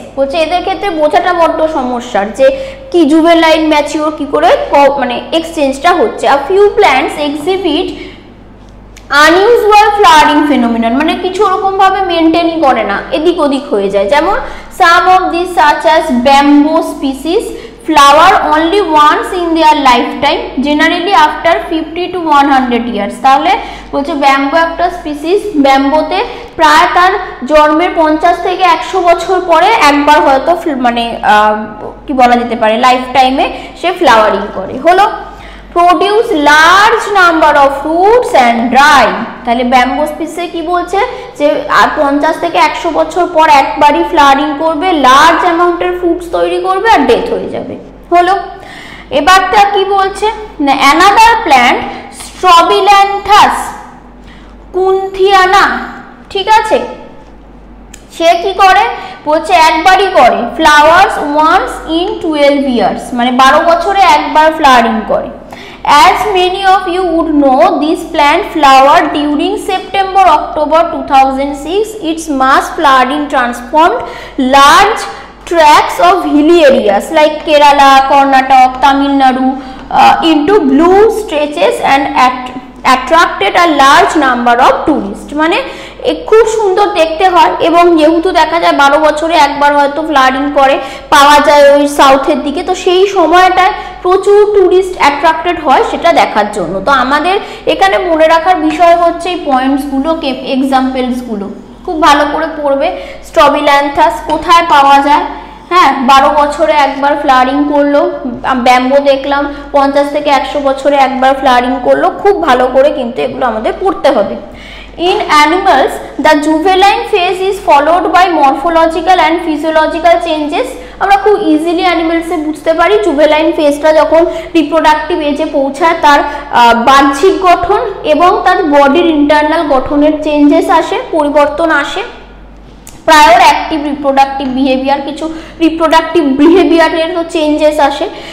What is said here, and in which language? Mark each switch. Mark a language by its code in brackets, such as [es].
[bn] বলছে এদের ক্ষেত্রে বোঝাটা বড্ড সমস্যার যে কি জুভেনাইল ম্যাচিওর কি করে মানে এক্সচেঞ্জটা হচ্ছে। [en] a few plants exhibit unusual flowering phenomenon, [bn] মানে কিছু ওরকম ভাবে মেনটেনই করে না, এদিক ওদিক হয়ে যায়। [en] যেমন some of this such as bamboo species flower only once in their lifetime, generally after 50 to 100 years। [bn] তাহলে বলছে ব্যাম্বো একটা স্পিসিস, ব্যাম্বোতে প্রায় তার জন্মের 50 থেকে 100 বছর পরে একবার হয়তো মানে কি বলা যেতে পারে লাইফ টাইমে সে ফ্লাওয়ারিং করে। [en] হলো produce large number of fruits and dry. [bn] তাহলে ব্যাম্বো স্পিসে কি বলছে যে 50 থেকে 100 বছর পর একবারই ফ্লাওয়ারিং করবে, লার্জ অ্যামাউন্টের ফ্রুটস তৈরি করবে আর ডেথ হয়ে যাবে। হলো এবারটা কি বলছে না, অ্যানাদার প্ল্যান্ট স্ট্রবিল্যান্থাস কুন্থিয়ানা, ঠিক আছে, সে কি করে বলছে একবারই করে, [en] flowers once in 12 years, [bn] মানে 12 বছরে একবার ফ্লাওয়ারিং করে। [en] As many of you would know, this plant flowered during September-October 2006. Its mass flowering transformed large tracts of hilly areas like Kerala, Karnataka, Tamil Nadu into blue stretches and attracted a large number of tourists। [bn] মানে খুব সুন্দর দেখতে হয় এবং যেহেতু দেখা যায় 12 বছরে একবার হয়তো ফ্লাওয়ারিং করে, পাওয়া যায় ওই সাউথের দিকে, তো সেই সময়টায় প্রচুর টুরিস্ট অ্যাট্রাক্টেড হয় সেটা দেখার জন্য। তো আমাদের এখানে মনে রাখার বিষয় হচ্ছে এই পয়েন্টসগুলো, এক্সাম্পলসগুলো খুব ভালো করে পড়বে। স্ট্রবিল্যান্থাস কোথায় পাওয়া যায়, হ্যাঁ 12 বছরে একবার ফ্লাওয়ারিং করলো, ব্যাম্বো দেখলাম 50 থেকে 100 বছরে একবার ফ্লাওয়ারিং করলো, খুব ভালো করে কিন্তু এগুলো আমাদের পড়তে হবে। [en] In animals, the juvenile phase is followed by morphological and physiological changes। [bn] আমরা খুব ইজিলি অ্যানিমেলসে বুঝতে পারি জুভেলাইন ফেজটা যখন রিপ্রোডাক্টিভ এজে পৌঁছায় তার বাহ্যিক গঠন এবং তার বডির ইন্টারনাল গঠনের চেঞ্জেস আসে, পরিবর্তন আসে। প্রায়র অ্যাক্টিভ রিপ্রোডাক্টিভ বিহেভিয়ার, কিছু রিপ্রোডাক্টিভ বিহেভিয়ারের চেঞ্জেস আসে।